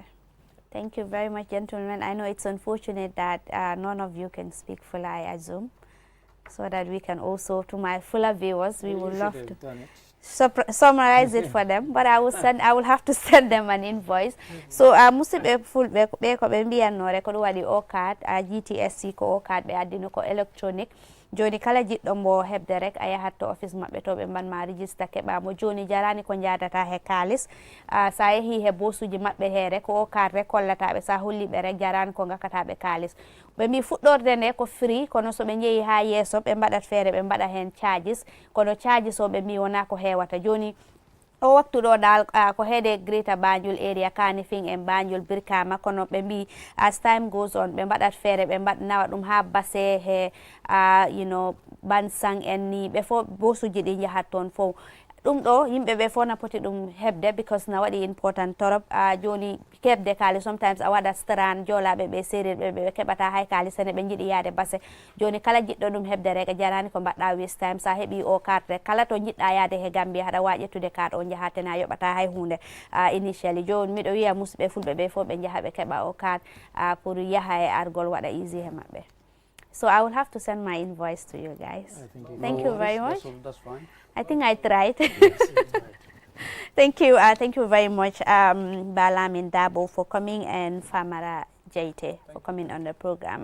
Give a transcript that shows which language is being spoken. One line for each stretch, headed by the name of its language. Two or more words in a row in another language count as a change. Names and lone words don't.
English: Thank you very much, gentlemen. I know it's unfortunate that none of you can speak fully, I assume, so that we can also, to my fuller viewers, we would love to summarize it for them, but I will have to send them an invoice.
Fula: So musi be full be ko be mbiyan no record wadi o card GTSC ko o card be adino ko electronic joni kala jiɗɗo mbo hebde rek a yahat to office maɓɓe to ɓe mbanma register keɓamo. Joni jarani ko jadata he kalis sa yeehi he bosuji maɓɓe he rek o carte rek hollataɓe, sa holliɓe rek jarani ko gakkataɓe kalis. ɓe mbi fuɗɗorde nde ko free, kono so ɓe jeeyi ha yeeso ɓe mbaɗat feere ɓe mbaɗa hen charges, kono charges o ɓe mbi wona ko hewata. Joni o waktu ɗo dal ko heede Greater Banjul area, Kanifing en Banjul, Brikama, kono ɓe mbi
English: as time goes on
Fula: ɓe mbaɗat feere ɓe nawa ɗum ha Basse he Bansang en ni ɓe fof bosuji ɗi jahat toon fof. ɗum ɗo yimɓe ɓe fof na poti ɗum heɓde because na waɗi important torop. Joni keɓde kalis sometimes a waɗa stran jolaɓe ɓe séréer ɓe keɓata hay kalis ene ɓe jiiɗi yaade Basse. Joni kala jiɗɗo ɗum heɓde rek jarani ko mbaɗɗa
English: waste time.
Fula: Sa heeɓi o carte rek kala to jiɗɗa yaade he Gambia haɗa wawi ƴettude carte o jahatena yoɓata hay hunde initially. Joni miɗo wiya musidɓe fulɓe ɓe fof ɓe jaaha ɓe keɓa o carte pour yaha e argol waɗa easy he maɓɓe.
English: So I will have to send my invoice to you guys. Thank you very much. That's fine. I think I tried. Thank you very much, Balamin Dabo, for coming, and Famara Jaite for coming on the program.